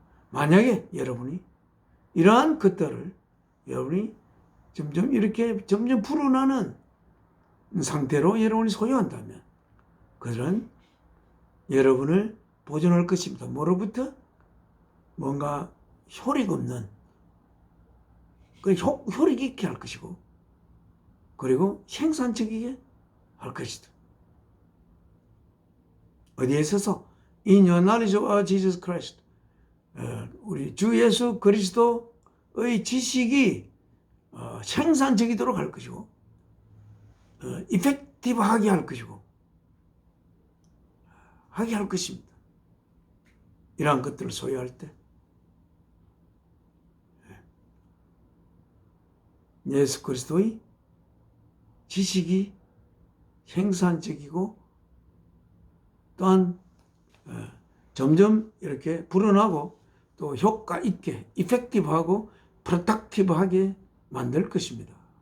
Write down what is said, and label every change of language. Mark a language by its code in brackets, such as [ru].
[ko] 만약에 여러분이 이러한 것들을 여러분이 점점 불어나는 상태로 여러분이 소유한다면 그들은 여러분을 보존할 것입니다. 뭐로부터? 뭔가 효력 없는, 효력 있게 할 것이고, 그리고 생산적이게 할 것이다. 어디에 있어서? [en] In your knowledge of Jesus Christ. [ko] 우리 주 예수 그리스도의 지식이 생산적이도록 할 것이고, 이펙티브하게 할 것이고, 하게 할 것입니다. 이러한 것들을 소유할 때 예수 그리스도의 지식이 생산적이고, 또한 점점 이렇게 불어나고, 또 효과 있게 이펙티브하고 프로덕티브하게 만들 것입니다.